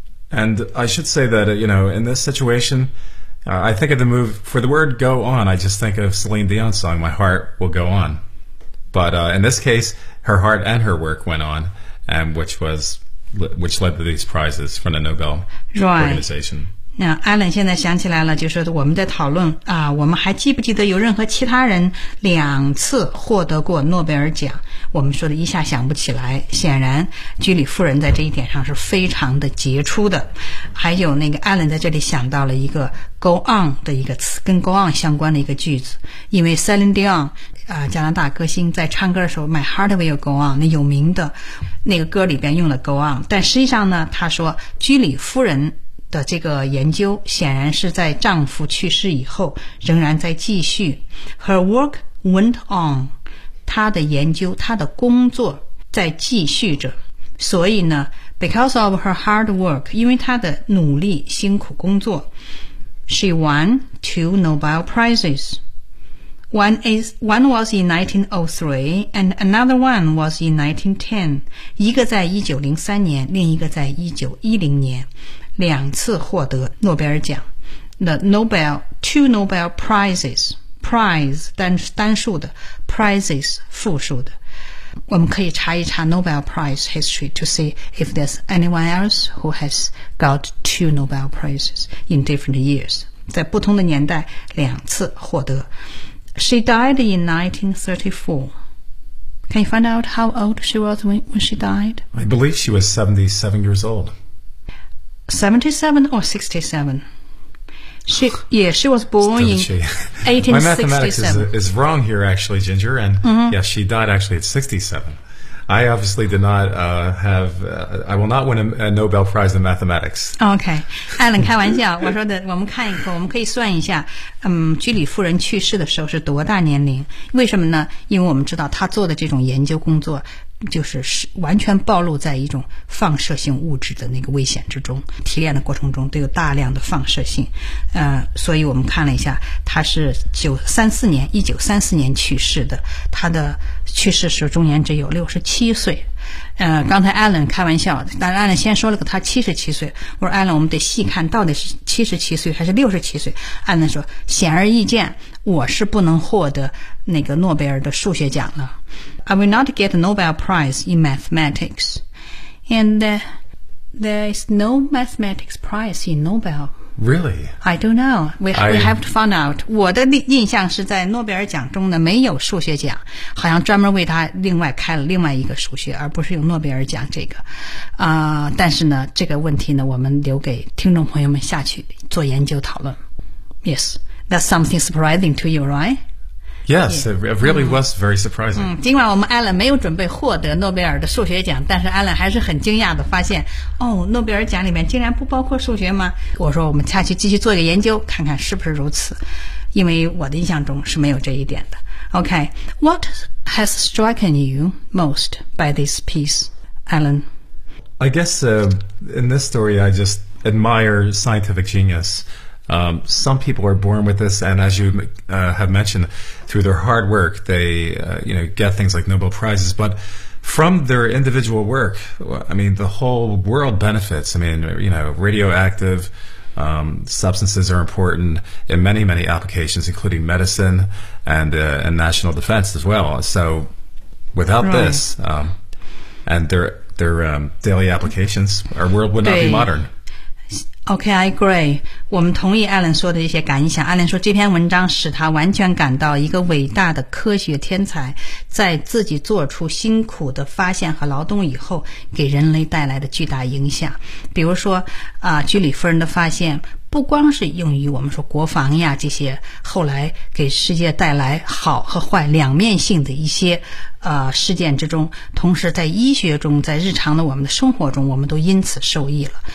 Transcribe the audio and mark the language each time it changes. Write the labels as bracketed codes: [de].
[en] And I should say that, you know, in this situation, I think of the move for the word go on. I just think of Celine Dion's song, My Heart Will Go On. But in this case, her heart and her work went on, and which led to these prizes from the Nobel organization. [zh] 那艾伦现在想起来了，就是我们在讨论啊，我们还记不记得有任何其他人两次获得过诺贝尔奖？我们说的一下想不起来。显然，居里夫人在这一点上是非常的杰出的。还有那个艾伦在这里想到了一个 "go on" 的一个词，跟 "go on" 相关的一个句子，因为 Celine Dion 加拿大歌星在唱歌的时候 ， [en] "My heart will go on"， [zh] 那有名的那个歌里边用了 "go on"， 但实际上呢，他说居里夫人。的这个研究显然是在丈夫去世以后仍然在继续。 [en] Her work went on， [zh] 他的研究，他的工作在继续着。所以呢 [en] ，because of her hard work， [zh] 因为她的努力辛苦工作 [en] ，she won two Nobel prizes. One was in 1903 and another one was in 1910. [zh] 一个在1903年，另一个在1910年，两次获得诺贝尔奖。 [en] The Nobel two Nobel prizes， prize [zh] 单数的 [en] ，prizes [zh] 复数的。我们可以查一查 [en] Nobel Prize history to see if there's anyone else who has got two Nobel Prizes in different years. [zh] 在不同的年代两次获得。 [en] She died in 1934. Can you find out how old she was when she died? I believe she was 77 years old. 77 or 67? She was born in 1867. My mathematics is wrong here, actually, Ginger. And、mm-hmm. yes, she died actually at 67. I obviously did not I will not win a Nobel Prize in mathematics. Okay. [zh] Alan, 开玩笑，我说的，我们看一看，我们可以算一下，居里夫人去世的时候是多大年龄？为什么呢？因为我们知道她做的这种研究工作就是完全暴露在一种放射性物质的那个危险之中，提炼的过程中都有大量的放射性，所以我们看了一下，他是1934年去世的，他的去世时终年只有67岁。刚才 Alan 开玩笑，但 Alan 先说了个他77岁，我说 Alan 我们得细看到底是77岁还是67岁。 Alan 说，显而易见我是不能获得那个诺贝尔的数学奖了。 [en] I will not get a Nobel Prize in mathematics. And there is no mathematics prize in Nobel. Really? I don't know. We have to find out. [zh] 我的印象是在诺贝尔奖中呢没有数学奖，好像专门为他另外开了另外一个数学，而不是有诺贝尔奖这个。但是呢，这个问题呢，我们留给听众朋友们下去做研究讨论。 [en] Yes, that's something surprising to you, right? Yes, it really was very surprising. [zh] 尽管我们 Alan 没有准备获得诺贝尔的数学奖，但是 Alan 还是很惊讶地发现，哦，诺贝尔奖里面竟然不包括数学吗？我说我们下去继续做一个研究，看看是不是如此，因为我的印象中是没有这一点的。 [en] Okay, what has striken you most by this piece, Alan? I guess in this story, I just admire scientific genius. Some people are born with this, and as you have mentioned, through their hard work, they get things like Nobel Prizes. But from their individual work, I mean, the whole world benefits. I mean, you know, radioactive substances are important in many, many applications, including medicine and national defense as well. So without this, and their daily applications, our world would not be modern. Okay, I agree. [zh] 我们同意 Alan 说的一些感想。 Alan 说这篇文章使他完全感到一个伟大的科学天才在自己做出辛苦的发现和劳动以后给人类带来的巨大影响。比如说居里夫人的发现不光是用于我们说国防呀这些后来给世界带来好和坏两面性的一些事件之中，同时在医学中，在日常的我们的生活中，我们都因此受益了。